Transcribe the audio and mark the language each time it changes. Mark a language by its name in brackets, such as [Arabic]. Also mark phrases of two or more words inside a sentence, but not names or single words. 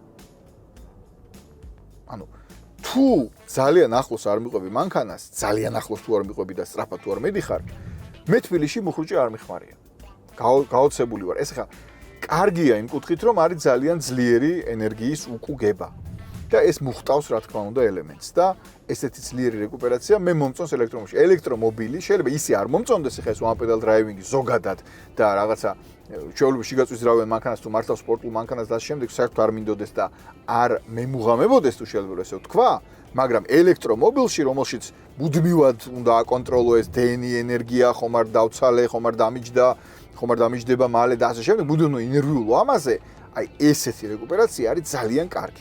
[Georgian] ანუ თუ ძალიან ახლოს არ მიყვები მანქანას, ძალიან ახლოს თუ არ მიყვები და სწრაფად თუ არ მიდიხარ, მე თბილისში მუხრუჭე არ მიხმარია. გაოცებული ვარ. ეს ხა კარგია იმ კუთხით, რომ არის ძალიან ძლიერი ენერგიის უკუგება. და ეს მუხტავს რა თქმა უნდა ელემენტს და ესეთი ძლიერი რეკუპერაცია მე მომწონს ელექტრომობილში. ელექტრომობილი შეიძლება ისე არ მომწონდეს ხა ეს [English] one pedal driving [Georgian] ზოგადად და რაღაცა ჩვეულებრივ შიგაწვის რავენ მანქანას თუ მართავს სპორტულ მანქანას და შემდეგ საერთოდ არ მინდოდეს და არ მემუღამებოდეს თუ შეიძლება ესე ვთქვა, მაგრამ ელექტრომობილში, რომელშიც მუდმივად უნდა აკონტროლოს დენი ენერგია, ხომ არ დავცალე, ხომ არ დამიჯდა, ხომ არ დამიჯდება მალე და ასე შემდეგ, მუდმივად ინერვიულო ამაზე, აი ესეთი რეკუპერაცია არის ძალიან კარგი.